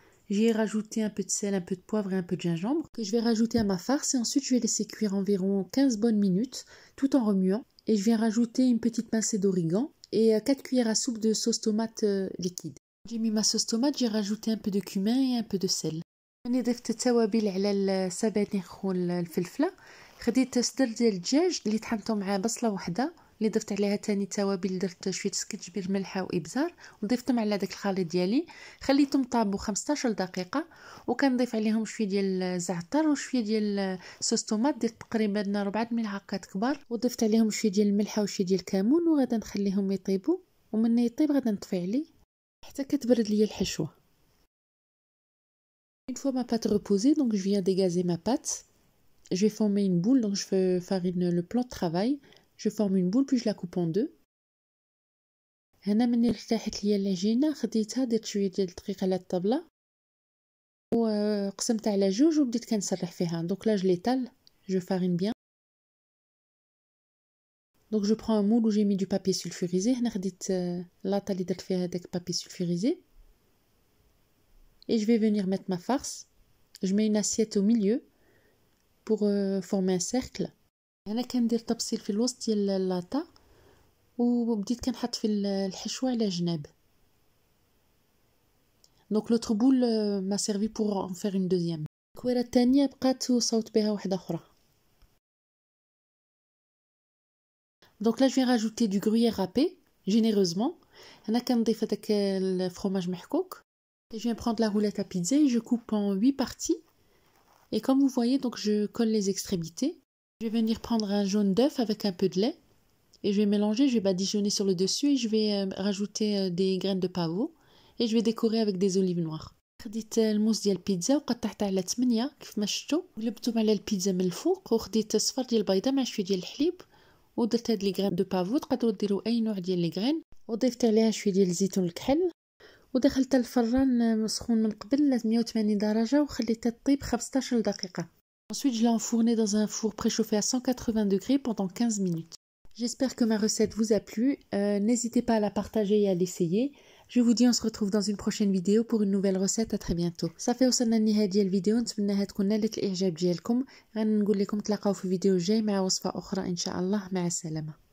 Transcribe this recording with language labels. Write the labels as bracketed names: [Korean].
[French] J'y ai rajouté un peu de sel, un peu de poivre et un peu de gingembre que je vais rajouter à ma farce et ensuite je vais laisser cuire environ 15 bonnes minutes tout en remuant. Et je viens rajouter une petite pincée d'origan et 4 cuillères à soupe de sauce tomate liquide. J'ai mis ma sauce tomate, j'ai rajouté un peu de cumin et un peu de sel. [Arabic] أنا ضفت التوابل على السبانخ والفلفلة. خديت صدر ديال الدجاج اللي طحنته مع بصلة وحدة اللي ضفت عليها تاني توابل، درت شويه سكنجبير، ملحه وابزار وضفتهم على داك الخليط ديالي. خليتهم طابوا 15 دقيقه وكنضيف عليهم شويه ديال الزعتر وشويه ديال صوص طوماط. درت تقريبا 4 ملعقات كبار وضفت عليهم شويه ديال الملحه وشويه ديال الكمون وغادا نخليهم يطيبوا ومن يطيب غادا نطفي عليه حتى كتبرد ليا الحشوه. [French] Une fois ma pâte reposée, donc je viens dégazer ma pâte. Je vais former une boule, donc je farine le plan de travail. Je forme une boule puis je la coupe en deux. [Arabic] هنا مني ارتاحت ليا العجينه خديتها درت شويه ديال الدقيق على الطبله وقسمتها على جوج وبديت كنسرح فيها. [French] Donc là je l'étale, je farine bien. Donc je prends un moule où j'ai mis du papier sulfurisé. [Arabic] هنا خديت لاطه اللي درت فيها داك [French] papier sulfurisé et je vais venir mettre ma farce. Je mets une assiette au milieu pour former un cercle. [Arabic] أنا كندير تبصيل في الوسط ديال اللاطه وبديت كنحط في الحشوه على جناب. [French] Donc l'autre boule m'a servi pour en faire une deuxième. [Arabic] الكويره الثانيه بقات وصوت بها واحده اخرى. [French] Donc là je viens rajouter du gruyère râpé généreusement. [Arabic] هنا كنضيف هذاك الفرomage محكوك. [French] Je viens prendre la roulette à pizza et je coupe en 8 parties. Et comme vous voyez, donc je colle les extrémités. Je vais venir prendre un jaune d'œuf avec un peu de lait et je vais mélanger, je vais badigeonner sur le dessus et je vais rajouter des graines de pavot et je vais décorer avec des olives noires. [Arabic] خديت الموس ديال البيتزا وقطعتها على 8 كيف ما شفتوا وقلبتهم على البيتزا من الفوق وخديت صفر ديال البيضه مع شويه ديال الحليب ودرت هاد لي غران دو بافو. تقدروا ديروا اي نوع ديال لي غران وضيفت عليها شويه ديال الزيتون الكحل ودخلت الفران مسخون من قبل 180 درجه وخليتها تطيب 15 دقيقه. [French] Ensuite je l'ai enfourné dans un four préchauffé à 180 degrés pendant 15 minutes. J'espère que ma recette vous a plu. N'hésitez pas à la partager et à l'essayer. Je vous dis on se retrouve dans une prochaine vidéo pour une nouvelle recette. À très bientôt. [Arabic] صافي وصلنا لنهاية ديال الفيديو، نتمنىها تكون نالت الاعجاب ديالكم. غنقول لكم تلاقاو في فيديو جاي مع وصفة اخرى ان شاء الله. مع السلامة.